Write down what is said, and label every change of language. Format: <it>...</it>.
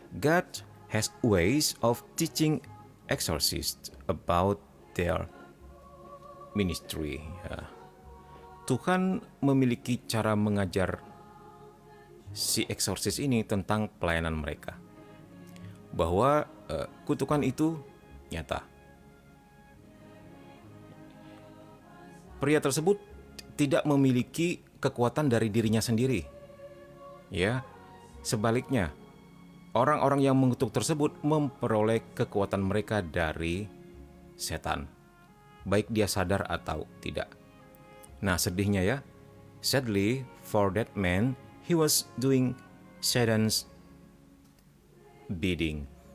<en>God has ways of teaching exorcists about their ministry.</en> <id>Ya. Tuhan memiliki cara mengajar si eksorsis ini tentang pelayanan mereka. Bahwa kutukan itu nyata. Pria tersebut tidak memiliki kekuatan dari dirinya sendiri. Ya, sebaliknya, orang-orang yang mengutuk tersebut memperoleh kekuatan mereka dari setan, baik dia sadar atau tidak. Nah, sedihnya ya,</id> <en>sadly for that man, he was doing Satan's bidding.</en>